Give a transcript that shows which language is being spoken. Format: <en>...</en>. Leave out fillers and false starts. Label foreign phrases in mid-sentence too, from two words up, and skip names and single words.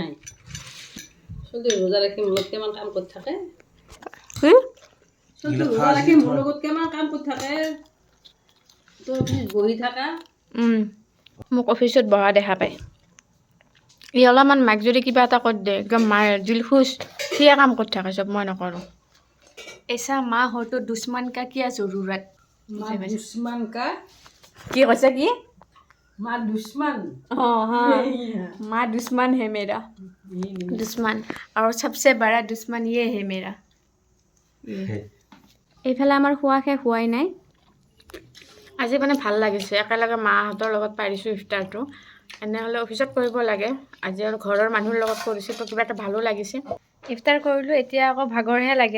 <as>ৰোজা ৰাখি মোৰ লগত কিমান কাম কৰি থাকে, বহি থাকা। মোক অফিচত বহা দেখা পায়। ই অলপমান মাক যদি কিবা এটা কৰি দিয়ে, একদম মায়ে দিল খুচ, সিয়ে কাম কৰি থাকে চব, মই নকৰোঁ।</as> <hi>ऐसा मा हो तो दुश्मन का क्या जरूरत। दुश्मन का</hi> <as>কি কৈছে কি? মা দুশ্মন।</as> <hi>हाँ हाँ, माँ दुश्मन है मेरा, दुश्मन, और सबसे बड़ा दुश्मन ये है मेरा।</hi> <as>এইফালে আমাৰ খোৱা শেষ হোৱাই নাই। আজি মানে ভাল লাগিছে, একেলগে মাহঁতৰ লগত পাৰিছোঁ ইফতাৰটো। এনেহ'লে অফিচত কৰিব লাগে, আজি আৰু ঘৰৰ মানুহৰ লগত কৰিছোঁ, তো কিবা এটা ভালো লাগিছে। ইফতাৰ কৰিলোঁ, এতিয়া আকৌ ভাগৰহে লাগিল।</as>